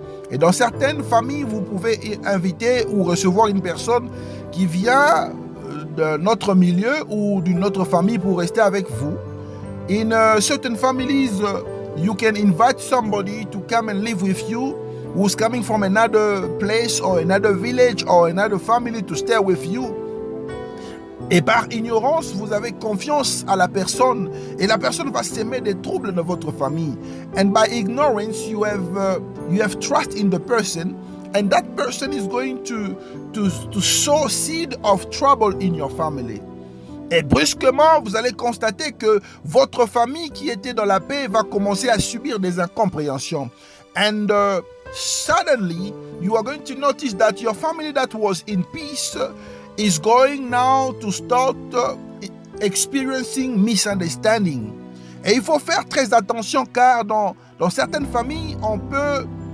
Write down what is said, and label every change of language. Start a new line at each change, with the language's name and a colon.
French: Et dans certaines familles, vous pouvez inviter ou recevoir une personne qui vient de notre milieu ou d'une autre famille pour rester avec vous.
English: In certain families, you can invite somebody to come and live with you who's coming from another place or another village or another family to stay with you.
French: Et par ignorance, vous avez confiance à la personne et la personne va s'aimer des troubles de votre famille.
English: And by ignorance, you have trust in the person, and that person is going to sow seed of trouble in your family.
French: Et brusquement, vous allez constater que votre famille qui était dans la paix va commencer à subir des incompréhensions.
English: And suddenly, you are going to notice that your family that was in peace is going now to start experiencing misunderstanding.
French: Et il faut faire très attention car dans certaines familles, on peut...